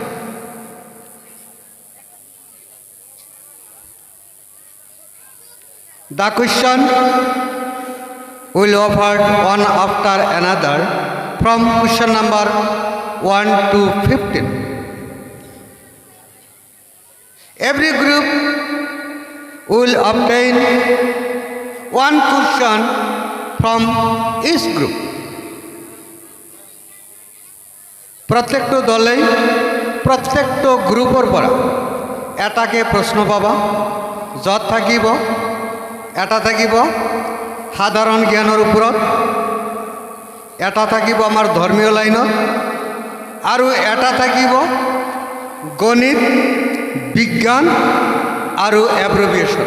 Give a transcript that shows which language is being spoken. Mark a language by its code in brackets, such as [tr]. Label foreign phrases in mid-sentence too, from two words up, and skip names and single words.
[en] The question will offer one after another from question number 1 to 15. Every group will obtain one question from each group. [as] প্রত্যেকটা দলে প্রত্যেকটা গ্রুপৰ পৰা এটাকে প্ৰশ্ন পাবা। যত থাকিব এটা থাকিব সাধাৰণ জ্ঞানৰ ওপৰত, এটা থাকিব আমাৰ ধৰ্মীয় লাইনত, আৰু এটা থাকিব গণিত, বিজ্ঞান আৰু এব্ৰিভিয়েশ্যন।